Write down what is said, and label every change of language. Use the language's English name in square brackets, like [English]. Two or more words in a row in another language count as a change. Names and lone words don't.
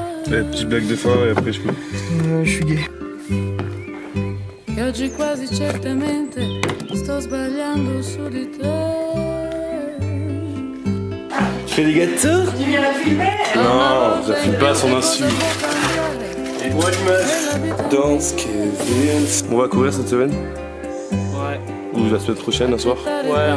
[French] Petite blague de fin et après je peux. Je suis gay. [Italian] che oggi quasi certamente sto sbagliando su di te. [French] Tu fais des gâteaux? Tu viens la filmer? Non, je la filme pas à son insu. Danse, Kevin. On va courir cette semaine? Ouais. Ou la semaine prochaine, un soir? Ouais.